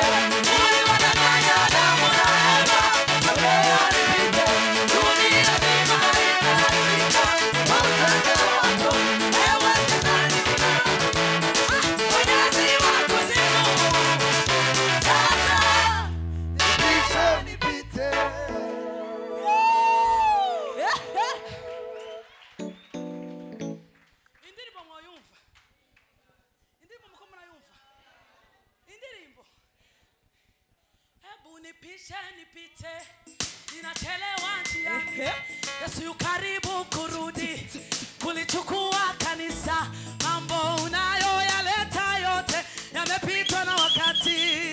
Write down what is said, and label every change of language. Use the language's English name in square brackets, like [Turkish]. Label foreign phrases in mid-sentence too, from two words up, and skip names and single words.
[Swahili] Uliwadanganya Adamu na Eva, sogea nipite. Dunia nzima imeharibika kwa ujanja wako. Ewe shetani mwenyezi wa kuzimu. Sasa Nipishe nipite. [Rundi] Indirimbo mwoyumva? Indirimbo muko murayumva? Indirimbo. [Swahili] Hebu nipishe nipite, ninachelewa njiani. Yesu yu karibu kurudi kulichukua kanisa. Mambo unayoyaleta yote yamepitwa na wakati.